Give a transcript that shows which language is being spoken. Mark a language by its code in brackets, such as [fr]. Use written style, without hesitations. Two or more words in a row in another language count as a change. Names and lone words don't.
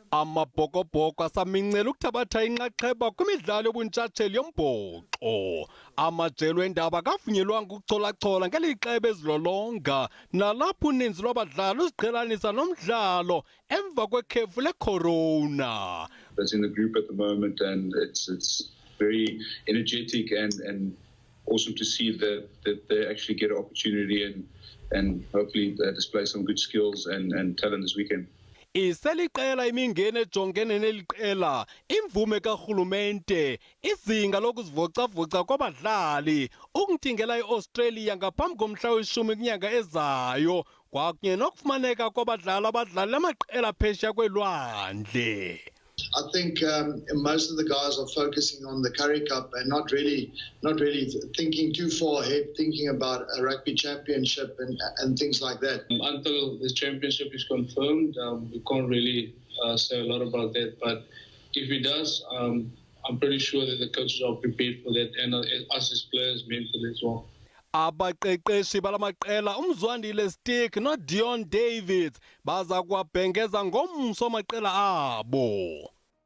[xh] Amabhokobhoko asamincela ukuthabatha inxaxheba kwimidlalo yobuntshatsheli yombhoxo. Amajelo eendaba akavunyelwanga ukucholachola ngeli xeba ezilolonga nalapho uninzi lwabadlali uziqhelanisa nomdlalo emva kwekhefu lecorona. [en] That's in the group at the moment, and it's very energetic and awesome to see that they actually get an opportunity and hopefully display some good skills and talent this weekend. [xh] Iseliqela imingeni ejongene neliqela imvume karhulumente izinga lokuzivocavoca kwabadlali ukuntingela iAustralia ngaphambi komhla we-10 kwinyanga ezayo kwakunye nokufumaneka kwabadlali abadlali amaqela phesheya kwelwandle. [en] I think most of the guys are focusing on the Currie Cup and not really thinking too far ahead, thinking about a rugby championship and things like that. Until the championship is confirmed, we can't really say a lot about that. But if it does, I'm pretty sure that the coaches are prepared for that, and us as players mentally as well. [xh] Abaqeqeshi balamaqela umzwandile Stick no Dion Davids baza kuwabhengeza ngomso amaqela abo.